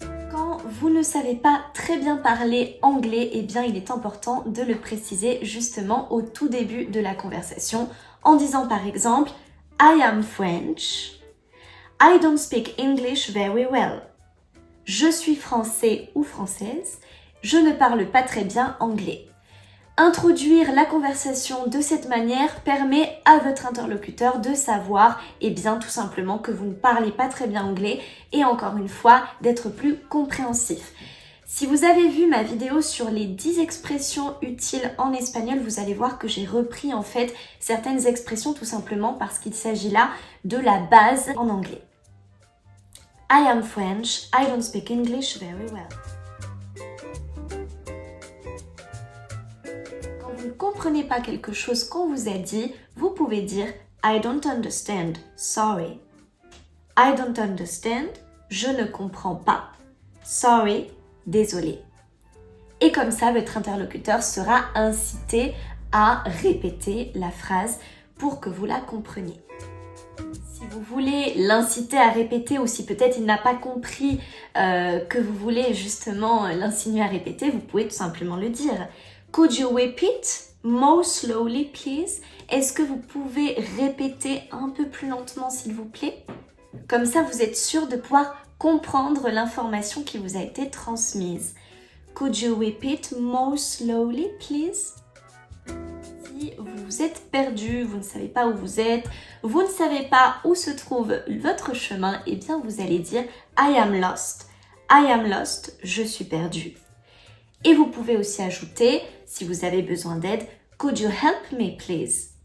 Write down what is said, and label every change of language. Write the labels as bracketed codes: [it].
[fr] Quand vous ne savez pas très bien parler anglais, eh bien il est important de le préciser justement au tout début de la conversation en disant par exemple « [en] I am French ». I don't speak English very well. [fr] Je suis français ou française. Je ne parle pas très bien anglais. Introduire la conversation de cette manière permet à votre interlocuteur de savoir, eh bien, tout simplement que vous ne parlez pas très bien anglais et encore une fois, d'être plus compréhensif. Si vous avez vu ma vidéo sur les 10 expressions utiles en espagnol, vous allez voir que j'ai repris en fait certaines expressions tout simplement parce qu'il s'agit là de la base en anglais. [en] I am French, I don't speak English very well. [fr] Quand vous ne comprenez pas quelque chose qu'on vous a dit, vous pouvez dire [en] I don't understand, sorry. I don't understand, [fr] je ne comprends pas. [en] Sorry, [fr] désolé. Et comme ça, votre interlocuteur sera incité à répéter la phrase pour que vous la compreniez. Si vous voulez l'inciter à répéter ou si peut-être il n'a pas compris que vous voulez justement l'insinuer à répéter, vous pouvez tout simplement le dire. [en] Could you repeat more slowly, please? [fr] Est-ce que vous pouvez répéter un peu plus lentement, s'il vous plaît? Comme ça, vous êtes sûr de pouvoir comprendre l'information qui vous a été transmise. [en] Could you repeat more slowly, please? [fr] Si vous êtes perdu, vous ne savez pas où vous êtes, vous ne savez pas où se trouve votre chemin, eh bien vous allez dire [en] I am lost. I am lost, [fr] je suis perdu. Et vous pouvez aussi ajouter, si vous avez besoin d'aide, [en] could you help me please?